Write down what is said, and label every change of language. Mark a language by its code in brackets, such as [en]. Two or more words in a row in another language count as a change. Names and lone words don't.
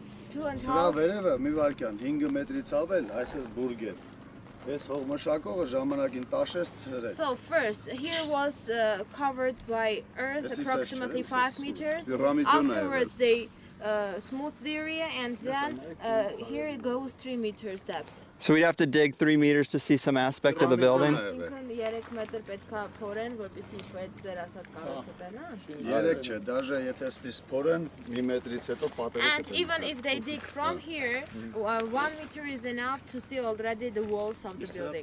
[hy] 2.5. Սրա վերևը մի վարքյան 5 մետրից ավել, այսպես բուրգ է։ Այս հողմշակողը ժամանակին տաշեց ցրեց։ [en] So first, here was covered by earth approximately 5 meters. Afterwards, they smoothed the area, and then here it goes 3 meters depth. So we'd have to dig 3 meters to see some aspect of the building? And even if they dig from here, 1 meter is enough to see already the walls of the building.